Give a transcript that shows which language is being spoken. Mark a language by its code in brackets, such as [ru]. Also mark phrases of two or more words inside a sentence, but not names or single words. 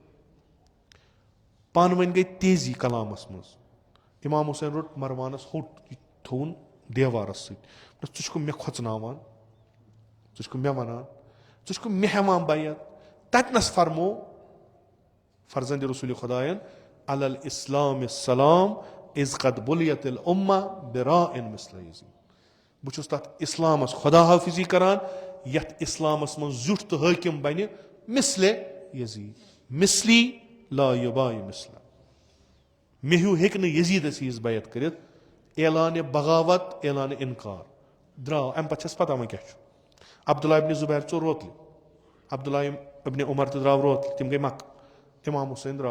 [ks] پانہٕ ؤنۍ گٔے تیزی کلامس منٛز. امام حُسین روٚٹ مروانس ہوٚٹ یہِ تھووُن دیوارس سۭتۍ. ژٕ چھُکھ مےٚ کھۄژناوان ژٕ چھُکھ مےٚ ونان ژٕ چھُکھ مےٚ ہٮ۪وان بیعت. تتنس فرمو فرزندِ رسوٗلِ خۄداین [ar] علی الاسلام السلام اذ قد بُلیت الامہ براء مثل یزید. [ks] بہٕ چھُس تتھ اسلامس خۄدا حٲفظی کران یتھ اسلامس منٛز زیُٹھ تہٕ حٲکِم بنہِ مثلِ یزید. [ar] مثلی لا یُباے مثلہ. [ks] مےٚ ہیوٗ ہیٚکہِ نہٕ یزیٖدس ہِوِس بیعت کٔرِتھ. اعلانِ بغاوت اعلانِ انکار درٛاو. امہِ پتہٕ چھس پتہ وۄنۍ کیٛاہ چھُ. عبداللہ ابن زُبیر ژوٚل روتلہِ. عبداللہ ابن عمر تہِ درٛاو روتلہِ تِم گٔے مکہٕ. امام حُسین درٛاو.